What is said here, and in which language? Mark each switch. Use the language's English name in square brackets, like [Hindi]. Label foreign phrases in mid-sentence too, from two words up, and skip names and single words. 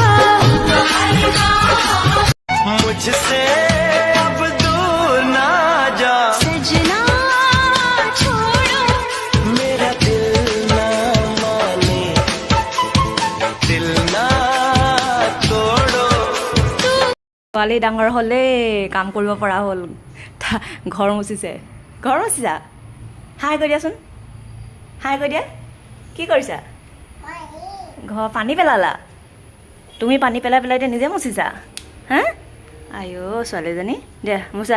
[Hindi] मुझसे अब दूर ना जा सजना छोड़ो, मेरा दिल ना माने, दिल ना तोड़ो। [Assamese] ছোৱালী ডাঙৰ হ'লে কাম কৰিব পৰা হ'ল, ঘৰ মুচিছে। ঘৰ মুচিছা? হাই কৰি দিয়াচোন, হাই কৰি দিয়া। কি কৰিছা? ঘৰ পানী পেলালা? তুমি পানী পেলাই পেলাই এতিয়া নিজে মুচিছা? হা আইঅ ছোৱালীজনী, দে মুচা।